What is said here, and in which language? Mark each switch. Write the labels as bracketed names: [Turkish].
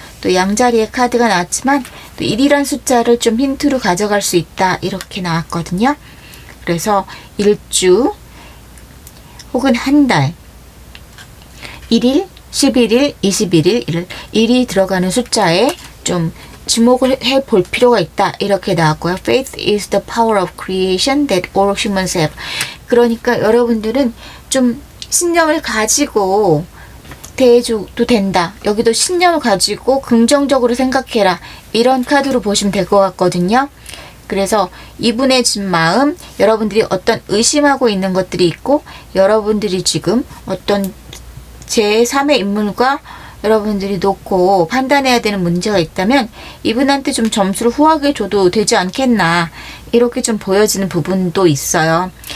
[Korean] 또 양자리의 카드가 나왔지만 또 1이란 숫자를 좀 힌트로 가져갈 수 있다. 이렇게 나왔거든요. 그래서 일주 혹은 한 달 1일 11일, 21일, 1이 들어가는 숫자에 좀 지목을 해볼 필요가 있다. 이렇게 나왔고요. [English] Faith is the power of creation that all humans have. [Korean] 그러니까 여러분들은 좀 신념을 가지고 대해줘도 된다. 여기도 신념을 가지고 긍정적으로 생각해라. 이런 카드로 보시면 될 것 같거든요. 그래서 이분의 지금 마음, 여러분들이 어떤 의심하고 있는 것들이 있고 여러분들이 지금 어떤 제3의 인물과 여러분들이 놓고 판단해야 되는 문제가 있다면 이분한테 좀 점수를 후하게 줘도 되지 않겠나 이렇게 좀 보여지는 부분도 있어요.